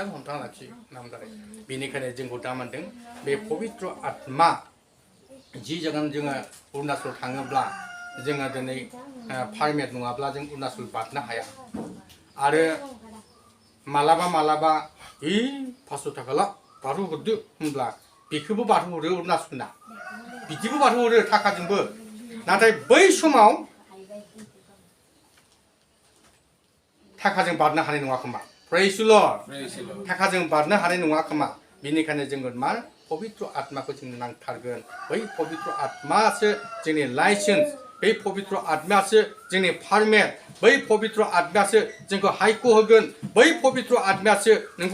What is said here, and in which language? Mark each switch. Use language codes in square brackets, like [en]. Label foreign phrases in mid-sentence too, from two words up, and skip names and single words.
[brx] हमथाना लाखि नामदारै बेनिखायनो जोंखौ दा मोनदों बे पवित्र आत्मा जि जायगायाव जोङो अरुणाचल थाङोब्ला जोङो दिनै पारमिट नङाब्ला जों अरुणाचल बारनो हाया आरो मालाबा 500 थाखा ला बारहोहरदो होनब्ला बेखौबो बारहोहरो अरुणाचलना बिदिबो बारहोहरो थाखाजोंबो नाथाय बै समाव थाखाजों बारनो हानाय नङा खोमा [en] praise the Lord [brx] थाखाजों बारनो हानाय नङा खोमा बेनिखायनो जोङो मा पवित्र आत्माखौ जोंनो नांथारगोन बै पवित्र आत्मासो जोंनि लाइसेन्स बै पबित्र आत्मायासो जोंनि पारमेन्ट बै पबित्र आत्मायासो जोंखौ हायख' होगोन बै पबित्र आत्मायासो नोंखौ